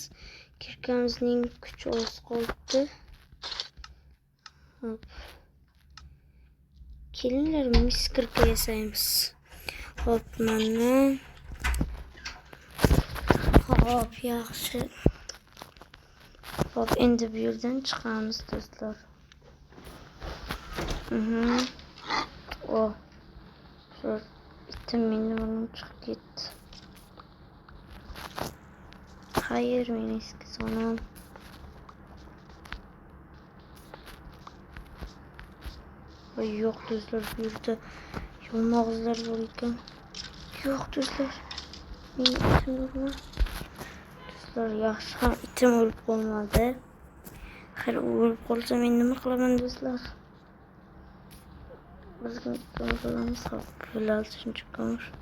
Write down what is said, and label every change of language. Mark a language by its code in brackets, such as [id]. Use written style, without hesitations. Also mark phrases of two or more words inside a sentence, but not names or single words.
[uz] Kirkamizning kuchi oz qolibdi. Hop, kelinglar, mis kirka yasaymiz. Hop, mana. Hop, yaxshi. Hop, endi bu yerdan chiqamiz do'stlar. [tr] Oh, şu itim benim çıkıp gitti. Hayır, ben eski sonum. [uz] Ay, yok do'stlar, bu yerda yolmog'izlar bor ekan. Yo'q do'stlar, mening itim yo'qmi? Do'stlar, yaxshi ham itim o'lib qolmadi. Xayr, u o'lib qolsa men nima qilaman do'stlar? Bizga konsolamiz bo'ladi shunchaki.